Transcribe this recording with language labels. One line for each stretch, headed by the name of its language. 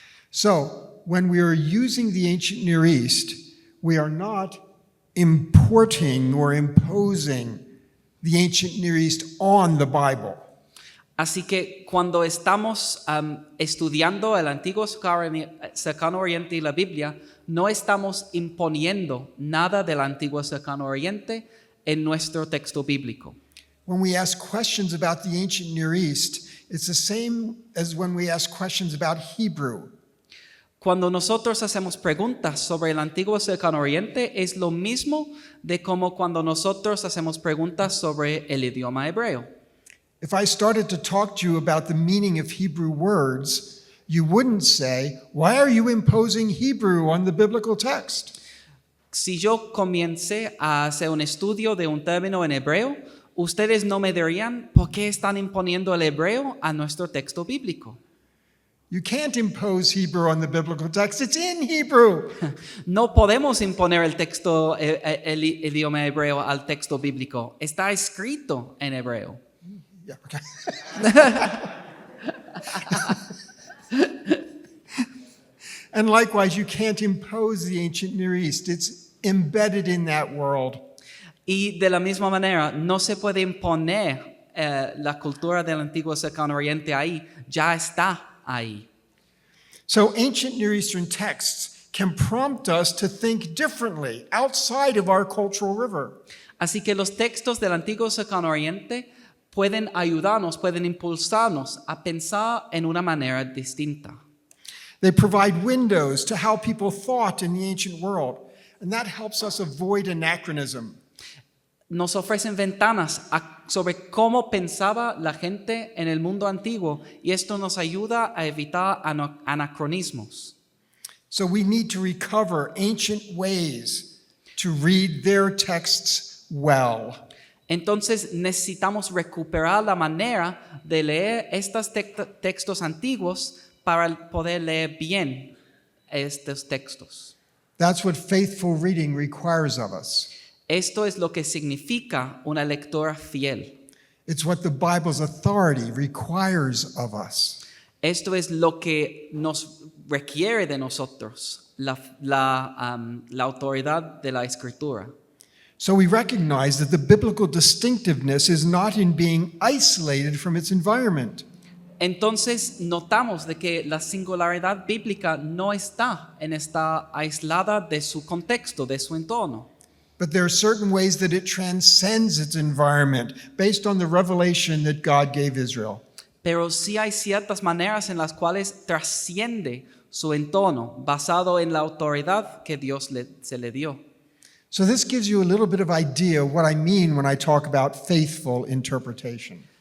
English: So, when we are using the ancient Near East, we are not importing or imposing the ancient Near East on the Bible.
Spanish: Así que cuando estamos estudiando el antiguo cercano oriente y la Biblia, no estamos imponiendo nada del antiguo cercano oriente en nuestro texto bíblico.
English: When we ask questions about the ancient Near East, it's the same as when we ask questions about Hebrew.
Spanish: Cuando nosotros hacemos preguntas sobre el antiguo cercano oriente, es lo mismo de como cuando nosotros hacemos preguntas sobre el idioma hebreo.
English: If I started to talk to you about the meaning of Hebrew words, you wouldn't say, why are you imposing Hebrew on the biblical text?
Spanish: Si yo comience a hacer un estudio de un término en hebreo, ustedes no me dirían, ¿por qué están imponiendo el hebreo a nuestro texto bíblico?
English: You can't impose Hebrew on the biblical text. It's in Hebrew.
Spanish: No podemos imponer el texto, el idioma hebreo al texto bíblico. Está escrito en hebreo.
English: Yeah, okay. And likewise, you can't impose the ancient Near East. It's embedded in that world.
Spanish: Y de la misma manera, no se puede imponer la cultura del antiguo cercano oriente ahí, ya está ahí.
English: So ancient Near Eastern texts can prompt us to think differently outside of our cultural river.
Spanish: Así que los textos del antiguo cercano oriente pueden ayudarnos, pueden impulsarnos a pensar en una manera distinta.
English: They provide windows to how people thought in the ancient world, and that helps us avoid anachronism.
Spanish: Nos ofrecen ventanas sobre cómo pensaba la gente en el mundo antiguo y esto nos ayuda a evitar anacronismos.
English: So we need to recover ancient ways to read their texts well.
Spanish: Entonces necesitamos recuperar la manera de leer estos textos antiguos para poder leer bien estos textos.
English: That's what faithful reading requires of us.
Spanish: Esto es lo que significa una lectura fiel.
English: It's what the Bible's authority requires of us.
Spanish: Esto es lo que nos requiere de nosotros, la autoridad de la Escritura.
English: So we recognize that the biblical distinctiveness is not in being isolated from its environment.
Spanish: Entonces notamos de que la singularidad bíblica no está aislada de su contexto, de su entorno.
English: But there are certain ways that it transcends its environment based on the revelation that God gave Israel.
Spanish: Pero sí hay ciertas maneras en las cuales trasciende su entorno, basado en la autoridad que Dios se le dio.
English: So this gives you a little bit of idea of what I mean when I talk about faithful interpretation.